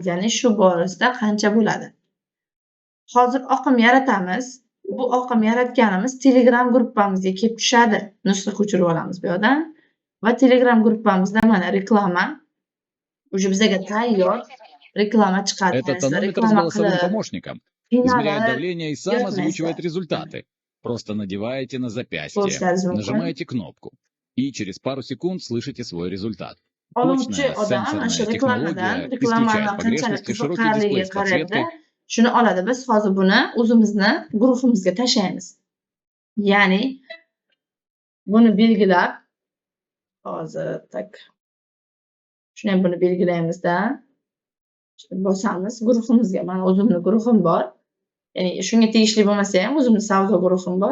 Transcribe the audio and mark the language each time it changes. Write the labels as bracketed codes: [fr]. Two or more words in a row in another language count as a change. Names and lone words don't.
[uz] Ya'ni shu borasida qancha bo'ladi. Hozir oqim yaratamiz. Bu oqim yaratganimiz Telegram gruppamizga kelib tushadi. Nusxa ko'chirib olamiz bu yoqdan va Telegram gruppamizda mana reklama уже bizaga tayyor reklama chiqadi. [ru] Это тонометр с голосовым помощником. Измеряет давление и сам озвучивает результаты. Просто надеваете на запястье, нажимаете кнопку и через пару секунд слышите свой результат. Точная сенсорная технология исключает погрешности, широкий дисплей с подсветкой. [uz] Shuni oladi. Biz hozir buni o'zimizni guruhimizga tashlaymiz. Ya'ni buni belgilab hozir tak shuni ham buni belgilaymizda. Bosamiz guruhimizga. Mana o'zimning guruhim bor. Ya'ni shunga tegishli bo'lmasa ham o'zimning savdo guruhim bor.